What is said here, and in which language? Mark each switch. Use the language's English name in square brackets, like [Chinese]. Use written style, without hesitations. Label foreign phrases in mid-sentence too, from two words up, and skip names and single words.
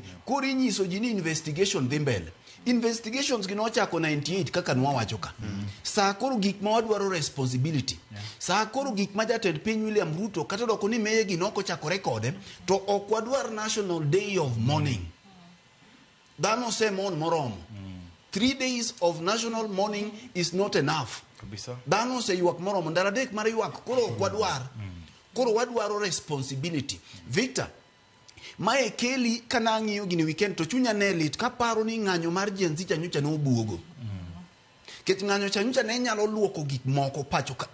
[Luo (Kenya and Tanzania)] Koro inyiso ji ni investigation dhi mbele. Investigations gi nochako 98 kaka nwawacho ka. Saa koro gik ma wadwaro responsibility. Saa koro gik ma jatend piny William Ruto kata doko ni meye gi noko chako rekode, to ok wadwar [English] National Day of Mourning. [Luo (Kenya and Tanzania)] Dhano se mon moromo. [English] 3 days of national mourning is not enough. [Luo (Kenya and Tanzania)] Dhano se yuak moromo, ndara dek mar yuak, koro ok wadwar. Koro wadwaro responsibility. Victor, mae keli kana ng'iyo gini weekend to chunya ne lit kaparo ni ng'anyo mar Gen Z chanyocha no obuogo. Ket ng'anyo chanyocha ne nyalo luoko gik moko pacho ka.